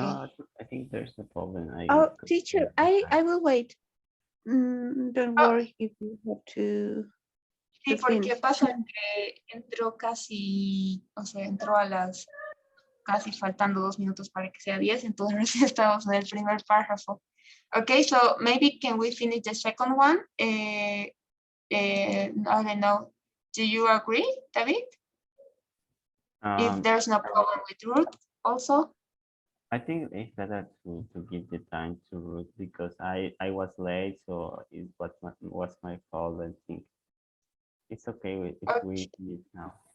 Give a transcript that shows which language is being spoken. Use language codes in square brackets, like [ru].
[en] No, I think there's a problem. Oh, teacher, I will wait. Don't worry if you have to. [es] Sí, porque [en] finish. [es] pasa que entró casi, o sea, entró a las casi faltando 2 minutos para que sea 10, entonces recién estamos en el primer párrafo. [en] Okay, so maybe can we finish the second one? I don't know. Do you agree, David? If there's no problem with Ruth also? I think it's better to give the time to Ruth because I was late, so it was my fault. I think it's okay if we finish now.